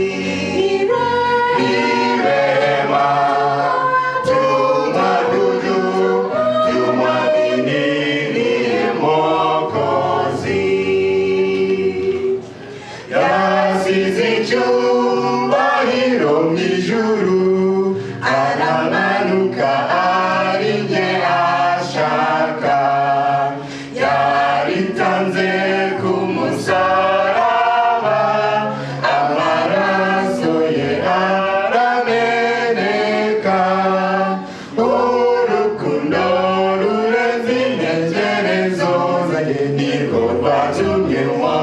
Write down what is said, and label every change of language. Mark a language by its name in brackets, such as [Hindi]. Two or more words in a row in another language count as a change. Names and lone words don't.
[Swahili] Ni rehema, tumwabudu, tumwamini ndiye Mwokozi. Yasizi chumba hilo [Kinyarwanda] mwijuru, anamanuka arinje ashaka, yaritanze kumusaraba, amaraso ye arameneka, urukundo rurenze intekerezo zanjye, nirwo rwatumye